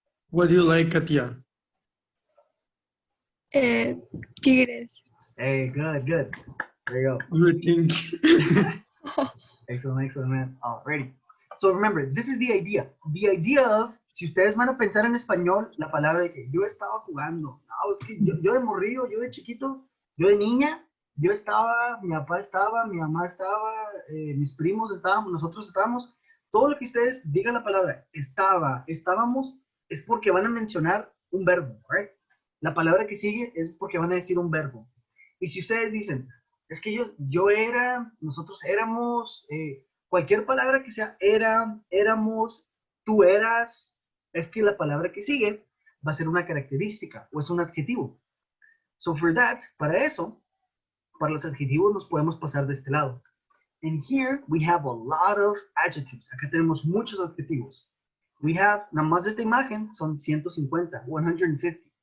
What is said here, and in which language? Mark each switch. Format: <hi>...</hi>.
<en>What do you like, Katia?</en> <es>Tigres.</es> <en>Hey, good, good. There you go. Good, thank you. Excellent, man. Alrighty. So remember, this is the idea. The idea of,</en> <es>si ustedes van a pensar en español, la palabra de que yo estaba jugando. No, es que yo de morrillo, yo de chiquito, yo de niña, yo estaba, mi papá estaba, mi mamá estaba, mis primos estábamos, nosotros estábamos. Todo lo que ustedes digan la palabra estaba, estábamos, es porque van a mencionar un verbo, right? La palabra que sigue es porque van a decir un verbo. Y si ustedes dicen, es que yo era, nosotros éramos, cualquier palabra que sea era, éramos, tú eras, es que la palabra que sigue va a ser una característica o es un adjetivo.</es> <en>So for that,</en> <es>para eso, para los adjetivos nos podemos pasar de este lado.</es> <en>And here we have a lot of adjectives.</en> <es>Acá tenemos muchos adjetivos.</es> <en>We have,</en> <es>nada más de esta imagen, son 150, 150.</es>